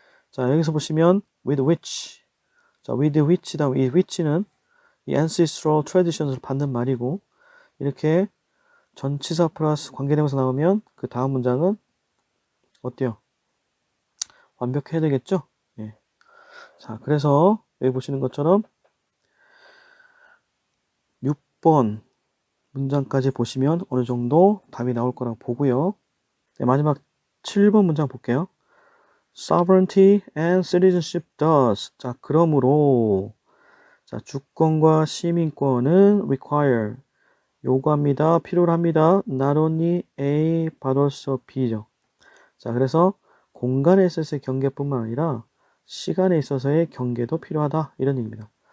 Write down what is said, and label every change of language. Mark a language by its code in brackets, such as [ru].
[ko] 자, 여기서 보시면 with which, 자, with which, 다음 이 which는 이 ancestral traditions을 받는 말이고, 이렇게 전치사 플러스 관계대명사 나오면 그 다음 문장은 어때요? 완벽해야 되겠죠? 예. 자, 그래서 여기 보시는 것처럼 6번 문장까지 보시면 어느 정도 답이 나올 거라고 보고요. 네, 마지막 7번 문장 볼게요. [en] Sovereignty and citizenship does. [ko] 자, 그러므로, 자, 주권과 시민권은 require, 요구합니다, 필요로 합니다. [en] Not only A, but also B죠. [ko] 자, 그래서 공간에 있어서의 경계뿐만 아니라 시간에 있어서의 경계도 필요하다, 이런 얘기입니다.